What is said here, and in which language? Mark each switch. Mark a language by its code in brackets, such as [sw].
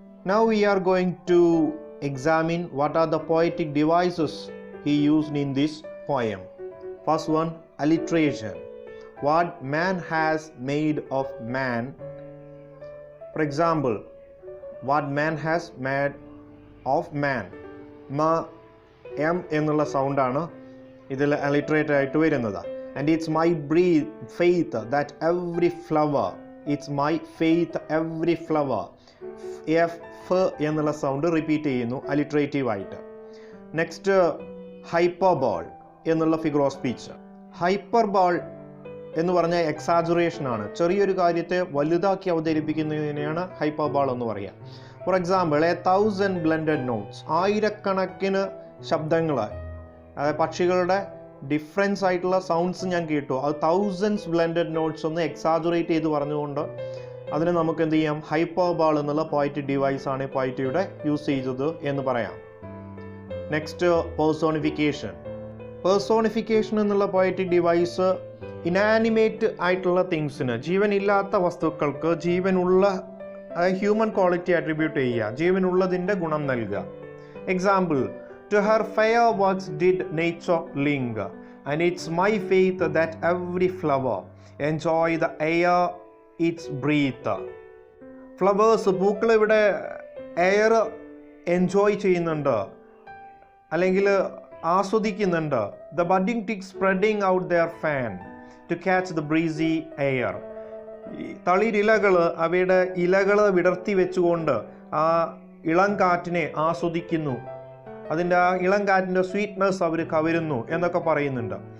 [en] Now we are going to examine what are the poetic devices he used in this poem. First one, alliteration. What man has made of man. For example, what man has made of man. [ml] Ma M എന്നുള്ള സൗണ്ടാണ് ഇതിൽ അലിറ്ററേറ്റ് ആയിട്ട് വരുന്നത്. [en] And it's my faith that every flower, it's my faith every flower. [ml] F എന്നുള്ള sound repeat ചെയ്യുന്നു അലിറ്ററേറ്റീവ് ആയിട്ട്. Next hyperbole എന്നുള്ള figure of speech. Hyperbole എന്ന് പറഞ്ഞാൽ എക്സാജുറേഷൻ ആണ്. ചെറിയൊരു കാര്യത്തെ വലുതാക്കി അവതരിപ്പിക്കുന്നതിനെയാണ് ഹൈപ്പർബോൾ എന്ന് പറയുക. ഫോർ എക്സാമ്പിൾ, 1000 ബ്ലെൻഡഡ് നോട്ട്സ്, ആയിരക്കണക്കിന് ശബ്ദങ്ങൾ, അതായത് പക്ഷികളുടെ ഡിഫറൻസ് ആയിട്ടുള്ള സൗണ്ട്സ് ഞാൻ കേട്ടു. അത് 1000 ബ്ലെൻഡഡ് നോട്ട്സ് ഒന്ന് എക്സാജുറേറ്റ് ചെയ്ത് പറഞ്ഞുകൊണ്ട് അതിന് നമുക്ക് എന്ത് ചെയ്യാം, ഹൈപ്പർബോൾ എന്നുള്ള പോയറ്റിക് ഡിവൈസ് ആണ് പോയറ്റിയുടെ യൂസ് ചെയ്തത് എന്ന് പറയാം. Next personification. പേഴ്സോണിഫിക്കേഷൻ എന്നുള്ള പോയറ്റിക് ഡിവൈസ് ഇനാനിമേറ്റ് ആയിട്ടുള്ള തിങ്സിന്, ജീവനില്ലാത്ത വസ്തുക്കൾക്ക് ജീവനുള്ള ഹ്യൂമൻ ക്വാളിറ്റി അട്രിബ്യൂട്ട് ചെയ്യുക, ജീവനുള്ളതിൻ്റെ ഗുണം നൽകുക. [en] Example, to her fair works did nature linger, and it's my faith that every flower enjoy the air its breath. [ml] Flowers, പൂക്കൾ ഇവിടെ എയർ എൻജോയ് ചെയ്യുന്നുണ്ട് അല്ലെങ്കിൽ ആസ്വദിക്കുന്നുണ്ട്. [en] The budding twigs spreading out their fan to catch the breezy air. [ml] തളിരിലകൾ അവയുടെ ഇലകൾ വിടർത്തി വെച്ചുകൊണ്ട് ആ ഇളം കാറ്റിനെ ആസ്വദിക്കുന്നു, അതിൻ്റെ ആ ഇളം കാറ്റിൻ്റെ സ്വീറ്റ്നെസ് അവർ കവരുന്നു എന്നൊക്കെ പറയുന്നുണ്ട്.